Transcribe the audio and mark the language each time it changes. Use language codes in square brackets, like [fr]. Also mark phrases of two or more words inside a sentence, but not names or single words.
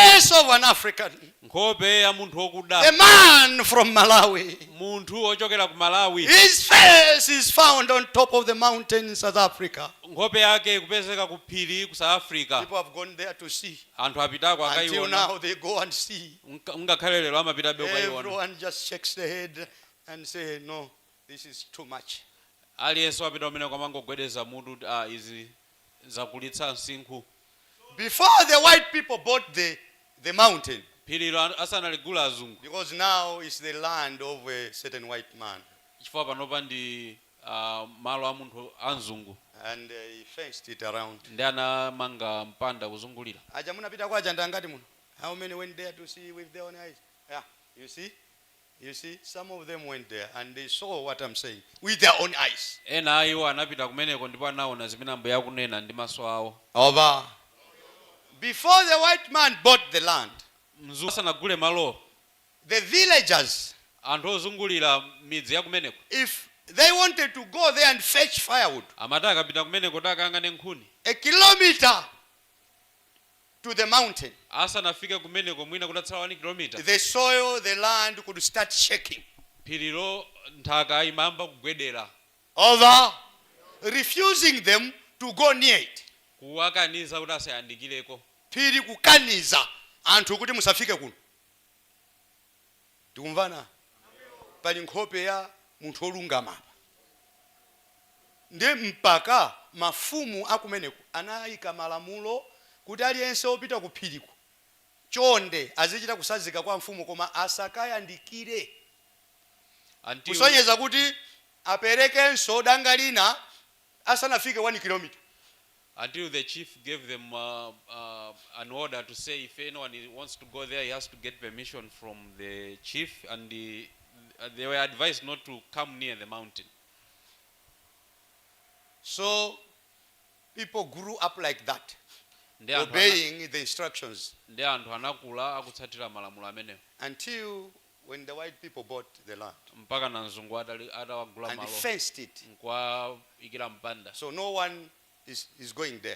[en] face of an African. [ny] nkhope ya munthu wokuda, [en] A man from Malawi. [ny] munthu ochokera ku Malawi. [en] His face is found on top of the mountain in South Africa. [ny] nkhope yake kupezeka ku phiri ku South Africa. [en] People have gone there to see. [ny] Anthu apitako [en] Until [ny] akaiona, [en] now they go and see. [ny] ngakhale lero amapita be ukaiona. [en] Everyone just shakes the head and say, no, this is too much. [ny] Aliyense wapita umene kwamangogwedeza mutu, izi zakulitsa msinkhu. [en] Before the white people bought the mountain, [ny] phirilo asanaligula azungu, [en] because now it's the land of a certain white man, [ny] chifukwa panopa ndi malo a munthu anzungu, [en] and he fenced it around. [ny] ndi anamanga mpanda kuzungulira. Aja munapita kwa janda ngati muno. [en] How many went there to see with their own eyes? Yeah, you see, some of them went there and they saw what I'm saying with their own eyes. [ny] Ena iwo anapita kumeneko ndipo anaona zimene Ambuye akunena ndi maso awo. [en] Over. Before the white man bought the land, [ny] Mzungu asanagule malo, [en] the villagers, [ny] anthu ozungulira midzi ya kumeneko, [en] if they wanted to go there and fetch firewood, [ny] amati akapita kumeneko takangane nkhuni, [en] a kilometer to the mountain, [ny] asanafike kumeneko mwina kutatsala 1 kilomita, [en] the soil, the land could start shaking. [ny] phirilo nthaka imamba kugwedera. [en] Over. Refusing them to go near it. [ny] Kuwakaniza kuti asayandikireko. Phiri kukaniza anthu kuti musafike kuno. Tikumvana? Pali nkhope ya munthu olungama. Ndi mpaka mafumu akumeneko anayika malamulo kuti aliyense opita ku phiriko chonde azichita kusazika kwa mfumu koma asakayandikire. Kusonyeza kuti aperekenso danga lina asanafike 1 kilometer. [en] Until the chief gave them an order to say if anyone wants to go there, he has to get permission from the chief, and they were advised not to come near the mountain. So people grew up like that, obeying the instructions, until when the white people bought the land and fenced it, so no one is going there.